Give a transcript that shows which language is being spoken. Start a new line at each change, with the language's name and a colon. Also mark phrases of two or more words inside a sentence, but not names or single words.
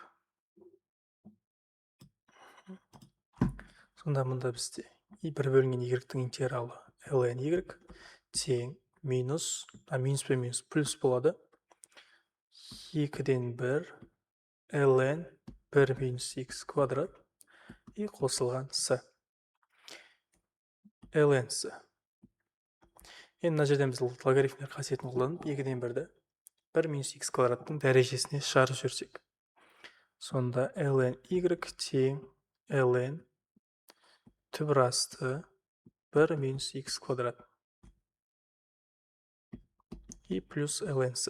Kazakh: Сонда мұнда бізде 1 бөлінген y-тің интегралы ln y тең минус, минус пен минус плюс болады. 2-ден 1 ln 1 минус x квадрат и қосылған с. ln с. Енді мына жерден біз логарифмдер қасиетін қолданып, 2-ден 1-ді 1 минус x квадраттың дәрежесіне шығарып жіберсек. Сонда ln y тең ln түбір асты 1 минус x квадрат и плюс ln с.